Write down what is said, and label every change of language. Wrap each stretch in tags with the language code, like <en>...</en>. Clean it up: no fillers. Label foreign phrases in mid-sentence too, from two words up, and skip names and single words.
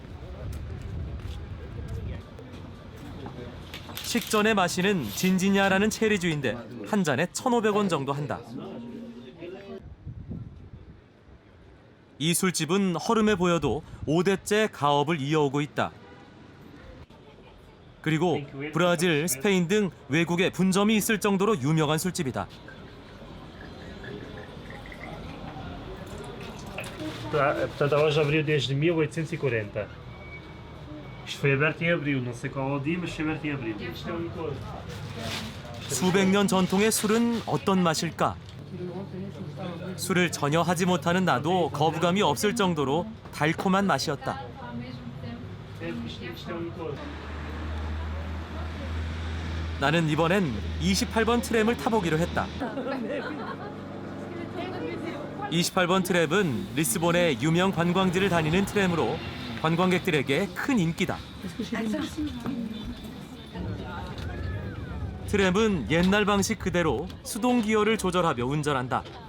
<ko>식전에 마시는 진지냐라는 체리주인데 한 잔에 1,500원 정도 한다. 이 술집은 허름해 보여도 5대째 가업을 이어오고 있다. 그리고 브라질, 스페인 등 외국에 분점이 있을 정도로 유명한 술집이다.</ko> <pt>Portanto, a loja abriu desde 1840. Isto foi aberto em abril, não sei qual é o dia, mas foi aberto em abril. Isto é um licor.</pt> <ko>수백 년 전통의 술은 어떤 맛일까? 술을 전혀 하지 못하는 나도 거부감이 없을 정도로 달콤한 맛이었다.</ko> <pt>Isto é um licor.</pt> <ko>나는 이번엔 28번 트램을 타보기로 했다. 28번 트램은 리스본의 유명 관광지를 다니는 트램으로 관광객들에게 큰 인기다. 트램은 옛날 방식 그대로 수동 기어를 조절하며 운전한다.</ko>